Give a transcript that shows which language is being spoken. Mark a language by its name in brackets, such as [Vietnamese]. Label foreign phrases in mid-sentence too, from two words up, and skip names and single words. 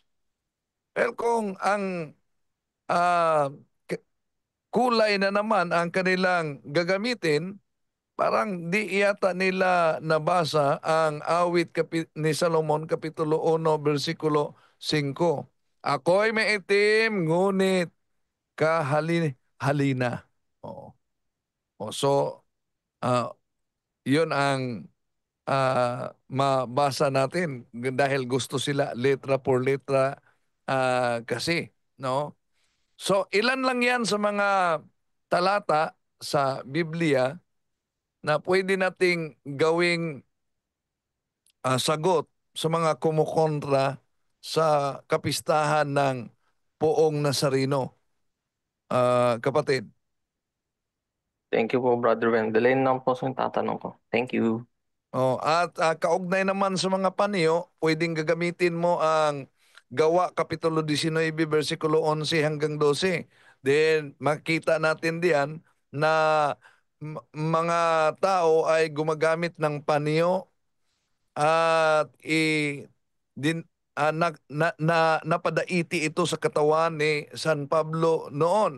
[Filipino] Well, kung ang kulay na naman ang kanilang gagamitin, parang di yata nila nabasa ang awit ni Salomon, Kapitulo 1, versikulo 5. "Ako'y maitim, ngunit halina." Oo. So, yun ang mabasa natin dahil gusto sila [Spanish] letra por letra [Filipino] kasi, no? So, ilan lang yan sa mga talata sa Biblia na pwede nating gawing sagot sa mga kumukontra sa kapistahan ng Poong Nazareno. Kapatid. [English] Thank you po, Brother Wendell. [Filipino] Ayun lang po sa tatanong ko. [English] Thank you. [Filipino] At kaugnay naman sa mga paniyo, pwedeng gagamitin mo ang Gawa Kapitulo 19, versikulo 11 hanggang 12. Then makita natin diyan na mga tao ay gumagamit ng paniyo at napadaiti ito sa katawan ni San Pablo noon.